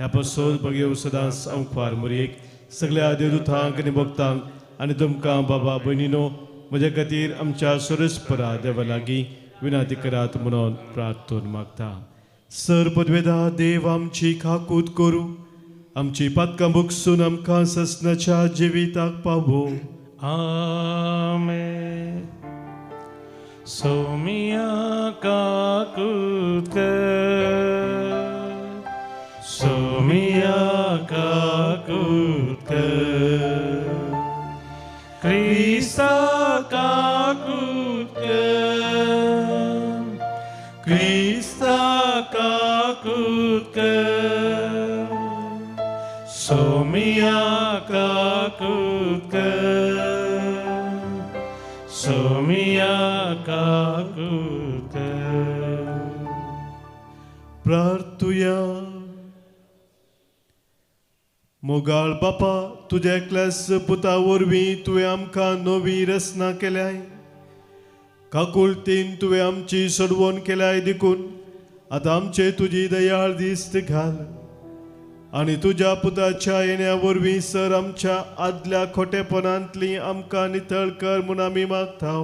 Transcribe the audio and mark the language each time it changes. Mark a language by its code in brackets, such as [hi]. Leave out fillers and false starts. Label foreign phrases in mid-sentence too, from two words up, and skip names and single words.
[kok] ह्या पासून बघेव सदांच अंकवार मुरीक सगळ्या देवदूतांक आनी भक्तांक आनी तुमकां बाबा भयणीनो म्हजे खातीर आमच्या सुरेस्परा देवा लागीं विनंती करात म्हणून प्रार्थून मागता. सर पदवेदा देव आमची खाकूत करूं, आमची पातकां भोगसून आमकां ससनाच्या जिविताक पावो. Amen. Somia kakutkar, Somia kakutkar, Krista kakutkar, Krista kakutkar, Somia kakutkar, Somia kakutkar. प्रार्थुया. मोगाळ बापा, तुझ्या एकल्याच पुता वरवीं तुवें आमकां नवी रचना केल्याय, काकुळतीन तुवें आमची सोडवण केल्याय देखून आतां आमचे तुजी दयाळ दिस्त घाल आनी तुज्या पुताच्या येण्या वरवीं सर आमच्या आदल्या खोटेपणांतली आमकां नितळ कर म्हूण आमी मागताव.